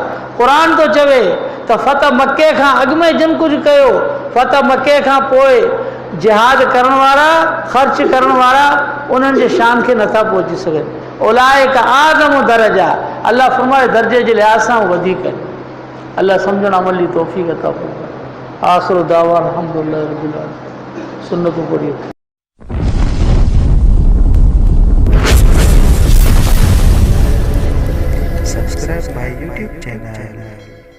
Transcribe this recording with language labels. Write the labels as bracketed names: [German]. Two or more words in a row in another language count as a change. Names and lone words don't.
[Sindhi] क़ुरान थो चवे त फ़तह मके खां अॻु में जिन कुझु कयो, फ़तह मके खां पोइ जिहाद करण वारा, ख़र्च करण वारा, उन्हनि जे शान खे नथा पहुची सघनि। [Arabic] أولئك أعظم درجة, [Sindhi] अल्लाह फरमाए दर्जे जे लिहाज़ सां वधीक आहिनि। अल्लाह सम्झण अमल जी तौफ़ीक़ अता फरमाए। [Arabic] آخر دعوانا الحمد لله رب العالمين. [Urdu] سنتوں پڑھیے. [English] Subscribe my YouTube channel.